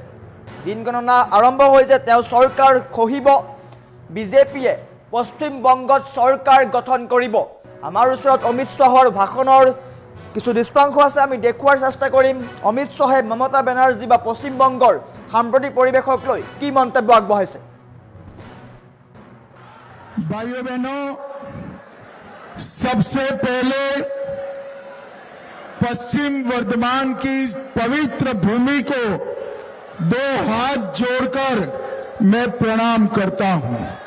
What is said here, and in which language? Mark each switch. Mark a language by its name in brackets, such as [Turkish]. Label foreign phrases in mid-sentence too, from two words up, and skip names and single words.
[Assamese] দিন গণনা আৰম্ভ হৈছে, তেওঁ চৰকাৰ খহিব, বিজেপিয়ে পশ্চিমবংগত চৰকাৰ গঠন কৰিব। আমাৰ ওচৰত অমিত শ্বাহৰ ভাষণৰ কিছু দৃশ্যাংশ আছে, আমি দেখুৱাৰ চেষ্টা কৰিম। অমিত শ্বাহে মমতা বেনাৰ্জী বা পশ্চিমবংগৰ সাম্প্ৰতিক পৰিৱেশক লৈ কি মন্তব্য আগবঢ়াইছে। [Hindi] भाइयों बहनों, सबसे पहले पश्चिम वर्धमान की पवित्र भूमि को दो हाथ जोड़कर मैं प्रणाम करता हूं।